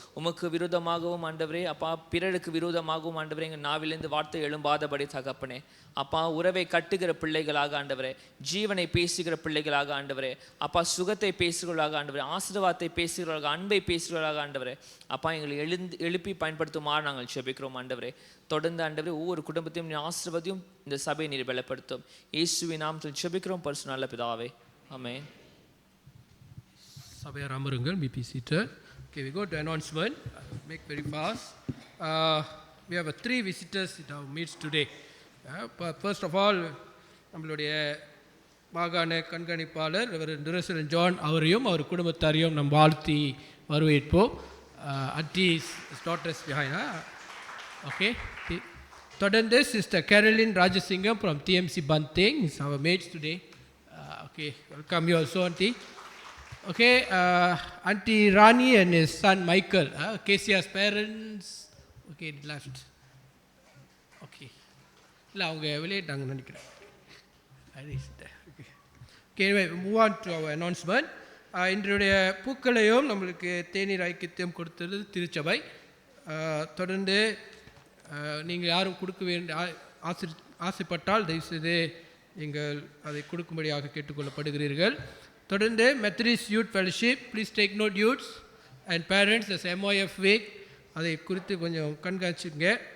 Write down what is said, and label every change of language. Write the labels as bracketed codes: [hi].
[ta] உமக்கு விரோதமாகவும் ஆண்டவரே அப்பா, பிறருக்கு விரோதமாகவும் ஆண்டவரே எங்கள் நாவிலிருந்து வார்த்தை எழும்பாதபடி தகப்பனே அப்பா, உறவை கட்டுகிற பிள்ளைகளாக ஆண்டவரே, ஜீவனை பேசுகிற பிள்ளைகளாக ஆண்டவரே அப்பா, சுகத்தை பேசுகிறவர்களாக ஆண்டவரே, ஆசீர்வாதத்தை பேசுகிறவர்களாக, அன்பை பேசுகிறவர்களாக ஆண்டவரே அப்பா, எங்களை எழுப்பி பயன்படுத்துமாறு நாங்கள் ஜெபிக்கிறோம். ஆண்டவரே, தொடர்ந்து ஆண்டவரே ஒவ்வொரு குடும்பத்தையும் நீ ஆசீர்வதியும், இந்த சபையை நீர் பலப்படுத்தும். இயேசுவின் நாமத்தில் ஜெபிக்கிறோம் பரிசுத்த நல்ல பிதாவே, ஆமென். சபையார் அமருங்கள். [en] Be seated. Okay, we go to announcement. Make very fast. We have 3 visitors in our midst today. First of all, [ta] நம்மளுடைய மாகாண கண்காணிப்பாளர் ரெவரண்ட் ஜான் அவரையும் அவர் குடும்பத்தாரையும் நம் வாழ்த்தி வரவேற்போம். [en] Auntie's daughters behind. Okay. [ta] தொடர்ந்து [en] Sister Caroline Rajasingam from TMC Banting is our mates today. Okay, welcome you also, auntie. Okay, Auntie Rani and his son Michael, KCR's parents. Okay, left. [ta] Okay, இல்லை அவங்க வெளியிட்டாங்கன்னு நினைக்கிறேன். [en] Okay, anyway, move on to our announcement. [ta] இன்றைய பூக்களையும் நம்மளுக்கு தேநீர் ஐக்கியத்தையும் கொடுத்தது திருச்சபை. தொடர்ந்து நீங்கள் யாரும் கொடுக்க வேண்டிய ஆசைப்பட்டால் தயவுசெய்து நீங்கள் அதை கொடுக்கும்படியாக கேட்டுக்கொள்ளப்படுகிறீர்கள். [en] தொடர்ந்து Methodist youth fellowship, please take note youths and parents as MOF week, [ta] அதை குறித்து கொஞ்சம் கண்காணிச்சுங்க.